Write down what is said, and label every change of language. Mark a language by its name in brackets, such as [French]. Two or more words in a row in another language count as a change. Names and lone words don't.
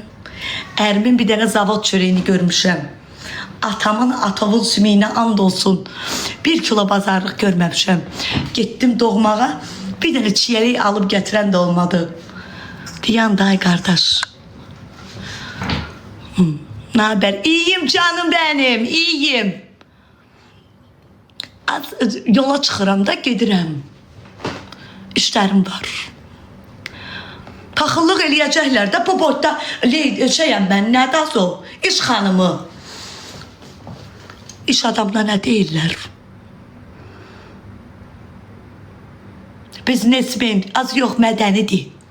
[Azerbaijani] Ərimin bir dənə zavod çörəyini görmüşəm. Atamın atovun sümeyinə and olsun. 1 kilo bazarlıq görməmişəm. Getdim doğmağa, bir dənə çiyəlik alıb gətirən də olmadı. Deyən day qardaş. Nə haber? [Turkish] İyiyim canım benim, iyiyim. [Azerbaijani] Yola çıxıram da gedirəm. İşlərim var. Paxıllıq eləyəcəklər də bu boyda şeyəm mən, nədir az o? İş xanımı. İş adamına nə deyirlər? Biznesmen, az yox mədənidir.